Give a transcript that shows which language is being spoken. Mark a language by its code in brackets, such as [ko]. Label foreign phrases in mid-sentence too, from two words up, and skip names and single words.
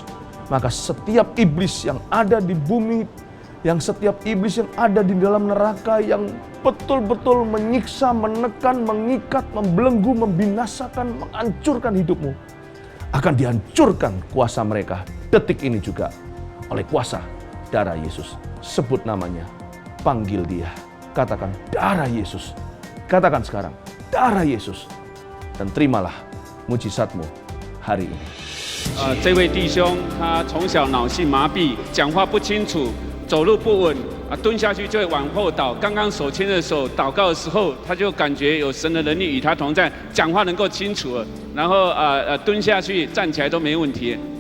[id] Maka setiap iblis yang ada di bumi Yang setiap iblis yang ada di dalam neraka yang betul-betul menyiksa, menekan, mengikat, membelenggu, membinasakan, menghancurkan hidupmu, akan dihancurkan kuasa mereka detik ini juga oleh kuasa darah Yesus. Sebut namanya, panggil dia, katakan darah Yesus. Katakan sekarang, darah Yesus. Dan terimalah mujizatmu hari ini. [zh] 这位弟兄他从小脑性麻痹，讲话不清楚，走路不稳蹲下去就会往后倒。刚刚手牵着手祷告的时候，他就感觉有神的能力与他同在，讲话能够清楚了。然后蹲下去、站起来都没问题。